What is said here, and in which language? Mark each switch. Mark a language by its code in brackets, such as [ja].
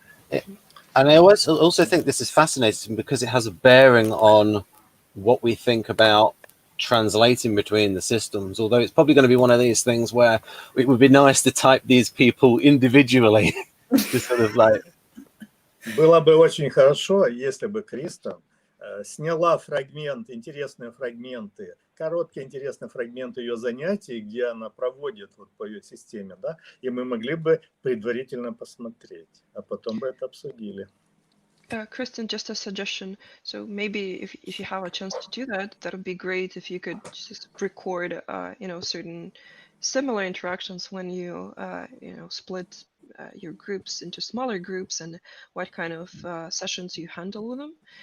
[en] And I also think this is fascinating because it has a bearing on what we think about translating between the systems, although it's probably going to be one of these things where it would be nice to type these people individually. To sort of like... [ru] Было бы очень хорошо, если бы Кристен сняла интересные фрагменты, короткие интересные фрагменты ее занятий, где она проводит вот по ее системе, да, и мы могли бы предварительно посмотреть, а потом бы это обсудили. [en] Kristen, just a suggestion. So maybe if you have a chance to do that, that would be great if you could just record, certain similar interactions when you, split your groups into smaller groups, and what kind of sessions you handle with them.